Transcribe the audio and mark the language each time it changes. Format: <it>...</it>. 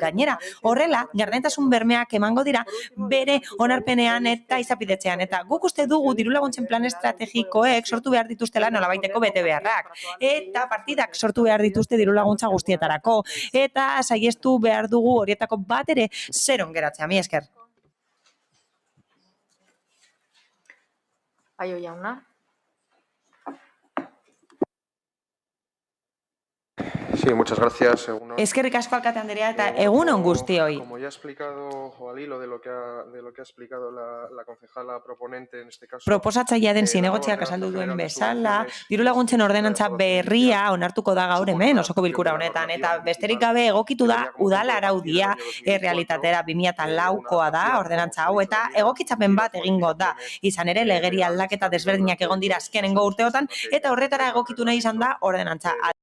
<eu>Gainera, horrela gardentasun bermeak emango dira bere onarpenean eta izapidetzean, eta guk uste dugu diru laguntzen plan estrategikoek sortu behar dituztela nolabaiteko bete beharrak, eta partidak sortu behar dituzte diru laguntza guztietarako, eta saiestu behar dugu horietako bat ere zeron geratzea. Mi esker. Aio jauna.</eu> <es>Sí, muchas gracias.</es> <eu>Eskerrik asko alkate Andrea eta egun on guztioi.</eu> <es>Como ya ha explicado, o al hilo de lo que ha explicado la concejala proponente en este caso.</es> <eu>Proposatzailea den zinegotziak azaldu duen bezala, diru laguntzen ordenantza berria onartuko da gaur hemen osoko bilkura honetan, eta besterik gabe egokitu da udal araudia errealitatera 2004koa da ordenantza hau, eta egokitzapen bat egingo da. Izan ere legeri aldaketa desberdinak egon dira azkenengo urteotan, eta horretara egokitu nahi izan da ordenantza.</eu>